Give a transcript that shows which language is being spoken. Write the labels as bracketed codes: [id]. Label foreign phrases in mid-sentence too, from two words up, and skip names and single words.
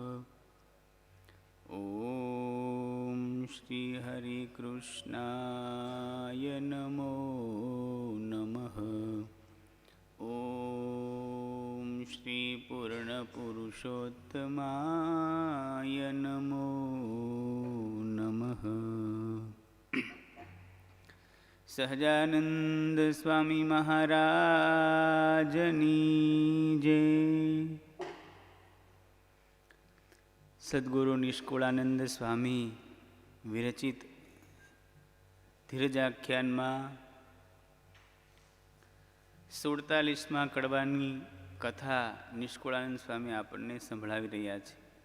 [sa] ॐ श्रीहरिकृष्णाय नमो नमः। ॐ श्रीपूर्णपुरुषोत्तमाय नमो नमः। [gu] સહજાનંદ સ્વામી મહારાજની જય। સદ્ગુરુ નિષ્કુળાનંદ સ્વામી વિરચિત ધીરજાખ્યાનમાં 47મા કડવાની કથા નિષ્કુળાનંદ સ્વામી આપણને સંભળાવી રહ્યા છે।